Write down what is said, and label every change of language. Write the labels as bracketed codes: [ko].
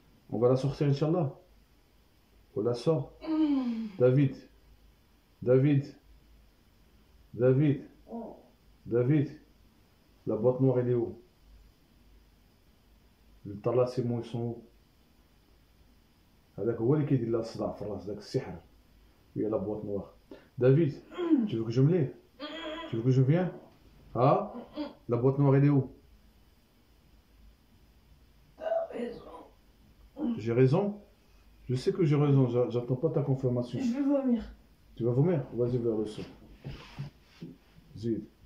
[fr] On va la sortir, Inch'Allah. On la sort. David, la boîte noire, elle est où? Le talassimon, ils sont où? [ar] هذاك هو اللي كيدير لها الصداع في الراس ذاك السحر وهي [fr] لا بواط نوار. David, tu veux que je me lève? Tu veux que je vienne? Ah? La boîte noire, elle est où? T'as raison. J'ai raison? Je sais que j'ai raison, j'attends pas ta confirmation. Je vais vomir. Tu vas vomir? Vas-y vers le sol. Zid.